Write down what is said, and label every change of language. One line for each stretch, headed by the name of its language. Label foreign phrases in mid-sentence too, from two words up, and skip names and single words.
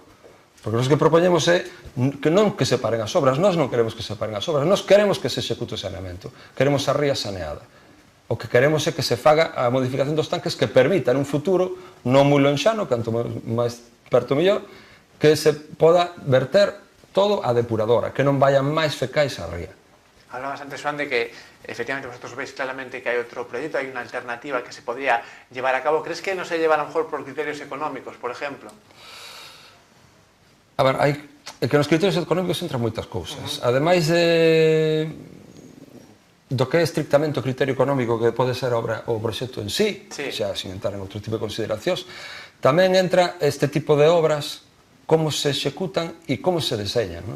Galician: Porque nós que propoñemos é que non que se paren as obras, nós non queremos que se paren as obras, nós queremos que se execute o saneamento, queremos a ría saneada. O que queremos é que se faga a modificación dos tanques que permita nun futuro non moi lonxano, canto máis perto mellor, que se poda verter todo a depuradora, que non vayan máis fecais á ría.
Spanish: Hablabas antes, Juan, de que efectivamente vosotros veis claramente que hay otro proyecto, hay una alternativa que se podría llevar a cabo. ¿Crees que no se lleva a lo mejor por criterios económicos, por ejemplo?
Galician: A ver, que nos criterios económicos entran moitas cousas. Ademais do que é estrictamente o criterio económico que pode ser o proxecto en sí, xa sin entrar en outro tipo de consideracións, tamén entra este tipo de obras, como se executan e como se deseñan, non?